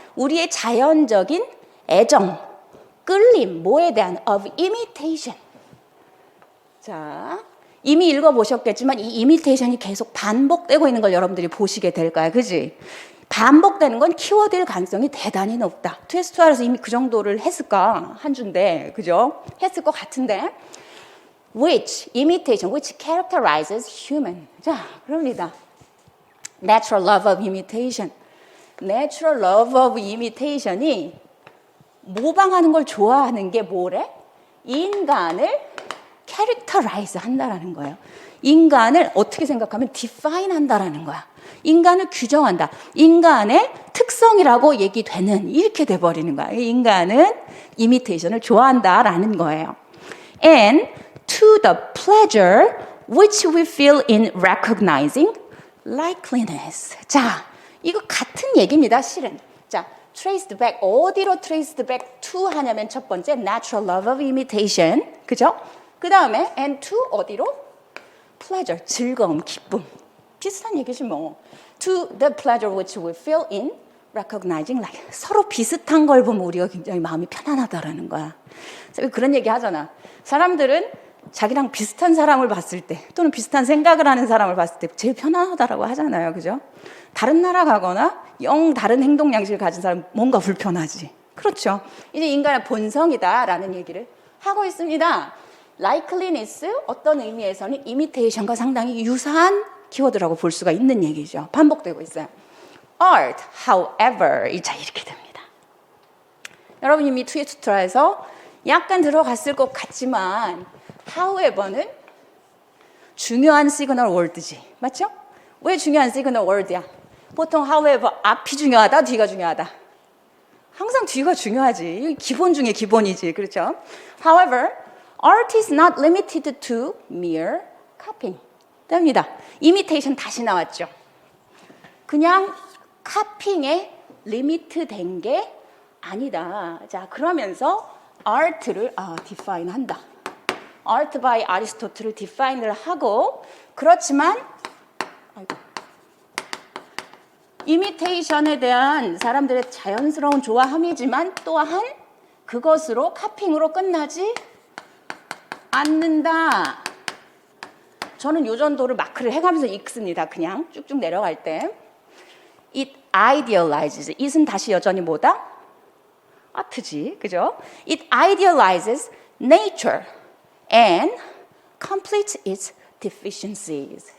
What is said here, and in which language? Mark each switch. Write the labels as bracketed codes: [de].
[ko] 우리의 자연적인 애정, 끌림, 뭐에 대한 [en] of imitation. [ko] 자, 이미 읽어보셨겠지만 이 imitation이 계속 반복되고 있는 걸 여러분들이 보시게 될 거야. 그지? 반복되는 건 키워드일 가능성이 대단히 높다. 트위스트와에서 이미 그 정도를 했을까? 한 주인데, 그죠? 했을 것 같은데. [en] Which, imitation, which characterizes human. [ko] 자, 그럽니다. [en] Natural love of imitation. Natural love of imitation [ko] 이 모방하는 걸 좋아하는 게 뭐래? 인간을 characterize 한다라는 거예요. 인간을 어떻게 생각하면 define 한다라는 거야. 인간을 규정한다. 인간의 특성이라고 얘기되는 이렇게 돼버리는 거야. 인간은 imitation을 좋아한다라는 거예요. [en] And to the pleasure which we feel in recognizing likeliness. [ko] 자, 이거 같은 얘기입니다, 실은. 자, [en] traced back, [ko] 어디로 [en] traced back to [ko] 하냐면 첫 번째 [en] natural love of imitation, [ko] 그죠? 그 다음에 [en] and to [ko] 어디로? pleasure, 즐거움, 기쁨. 비슷한 얘기지 뭐. [en] To the pleasure which we feel in recognizing like. [ko] 서로 비슷한 걸 보면 우리가 굉장히 마음이 편안하다라는 거야. 그런 얘기 하잖아. 사람들은 자기랑 비슷한 사람을 봤을 때 또는 비슷한 생각을 하는 사람을 봤을 때 제일 편안하다라고 하잖아요. 그죠? 다른 나라 가거나 영 다른 행동 양식을 가진 사람은 뭔가 불편하지. 그렇죠. 이제 인간의 본성이다라는 얘기를 하고 있습니다. likeliness 어떤 의미에서는 imitation과 상당히 유사한 키워드라고 볼 수가 있는 얘기죠. 반복되고 있어요. [en] art, however, [ko] 자 이렇게 됩니다. 여러분 이미 트위스트라에서 약간 들어갔을 것 같지만 however는 중요한 시그널 월드지. 맞죠? 왜 중요한 시그널 월드야? 보통 however 앞이 중요하다, 뒤가 중요하다. 항상 뒤가 중요하지. 기본 중에 기본이지. 그렇죠? [en] However, art is not limited to mere copying. [ko] 됩니다. imitation 다시 나왔죠. 그냥 카핑에 리미트 된 게 아니다. 자, 그러면서 art를 define 한다. [en] art by Aristotle [ko] 를 define를 하고 그렇지만 imitation에 대한 사람들의 자연스러운 좋아함이지만 또한 그것으로 카핑으로 끝나지 않는다. 저는 요 정도를 마크를 해가면서 읽습니다. 그냥 쭉쭉 내려갈 때. [en] It idealizes. [ko] it은 다시 여전히 뭐다? 아트지. 그죠? [en] It idealizes nature and completes its deficiencies.